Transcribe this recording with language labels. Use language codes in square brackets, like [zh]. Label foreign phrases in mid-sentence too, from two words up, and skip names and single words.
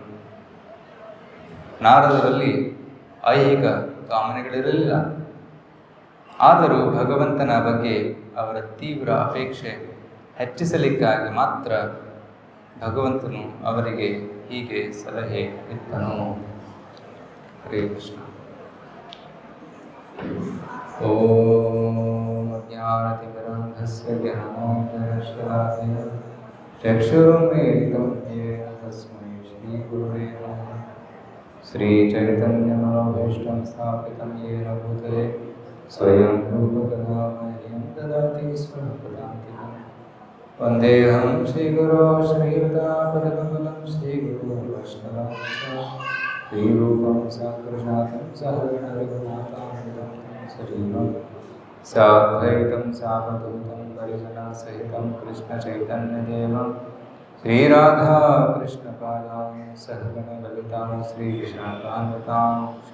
[kn] ನಾರದರಲ್ಲಿ ಐಹಿಕ ಕಾಮನೆಗಳಿರಲಿಲ್ಲ. ಆದರೂ ಭಗವಂತನ ಬಗ್ಗೆ ಅವರ ತೀವ್ರ ಅಪೇಕ್ಷೆ ಹೆಚ್ಚಿಸಲಿಕ್ಕಾಗಿ ಮಾತ್ರ ಭಗವಂತನು ಅವರಿಗೆ ಹೀಗೆ ಸಲಹೆ ಇತ್ತನು. [sa] ಹರೇ ಕೃಷ್ಣ. ಓಂ ಅಜ್ಞಾನತಿಮಿರಾಂಧಸ್ಯ ಜ್ಞಾನಾಂಜನಶಲಾಕಯ ಚಕ್ಷುರುನ್ಮೀಲಿತಂ ಯೇನ ತಸ್ಮೈ ಶ್ರೀಗುರುವೇ ನಮಃ. ಶ್ರೀಚೈತನ್ಯಮನೋಭೀಷ್ಟಂ ಸ್ಥಾಪಿತಂ ಯೇನ ಭೂತಲೆ ಸ್ವಯಂ ರೂಪಕಥಾ ಮಹ್ಯಂ ದದಾತಿ ಸ್ವಪದಾಂತಿಕಂ. ವಂದೇಹಂ ಶ್ರೀಗುರೋ ಶ್ರೀಯುತಾಪದಕಮಲಂ ಶ್ರೀಗುರು ವೈಷ್ಣವಾಂಶ ಶ್ರೀರೂಪಂ ಸಾಕ್ಷಾತ್ ಸಹಗಣರಘುನಾಥಾನ್ವಿತಂ ಸಜೀವಂ ಸಾದ್ವೈತಂ ಸಾವಧೂತಂ ಪರಿಜನಸಹಿತಂ ಕೃಷ್ಣಚೈತನ್ಯದೇವಂ ಶ್ರೀರಾಧಾಕೃಷ್ಣಪಾದಾಂ ಸಹಗಣಲಲಿತಾಂ ಶ್ರೀವಿಶಾಖಾನ್ವಿತಾಂಶ.